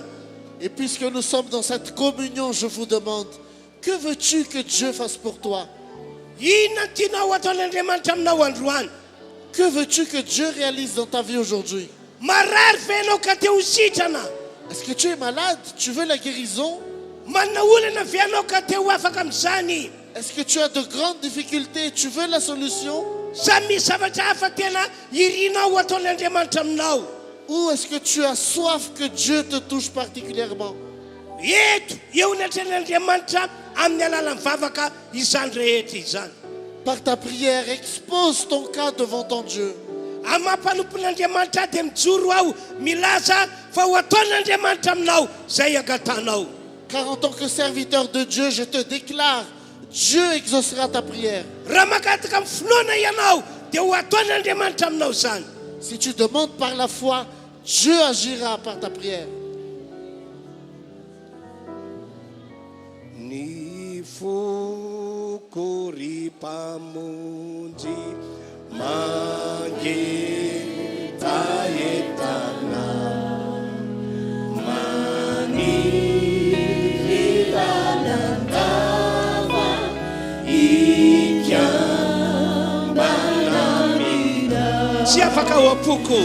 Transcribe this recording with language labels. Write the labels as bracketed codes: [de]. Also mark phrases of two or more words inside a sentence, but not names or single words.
[fr] Et puisque nous sommes dans cette communion, je vous demande, que veux-tu que Dieu fasse pour toi? [mg] Inona ny tianao ataon'Andriamanitra aminao androany. [fr] Que veux-tu que Dieu réalise dans ta vie aujourd'hui? [mg] Marary ve ianao ka te ho sitrana? [fr] Est-ce que tu es malade? Tu veux la guérison? [mg] Manana olana ve ianao ka te ho afaka amin'izany? [fr] Est-ce que tu as de grandes difficultés? Tu veux la solution? [mg] Sa misy zavatra hafa tena irinao ataon'Andriamanitra aminao. [fr] Ou est-ce que tu as soif que Dieu te touche particulièrement? [mg] Eto eo ny atren'Andriamanitra amin'ny alalan'ny vavaka izany rehetra izany. [fr] Par ta prière, expose ton cas devant ton Dieu. [mg] Amampanompon'Andriamanitra dia mijoro aho milaza fa ho ataon'Andriamanitra aminao zay agatanao. [fr] Car en tant que serviteur de Dieu, je te déclare, Dieu exaucera ta prière. [mg] Raha makataka amin'ny finoana ianao dia ho ataon'Andriamanitra aminao zany. [fr] Si tu demandes par la foi, Dieu agira par ta prière. [mg] Ny foko ry mpamonjy mangetaetana maniry talandava ikambana tsy afaka ho ampoko.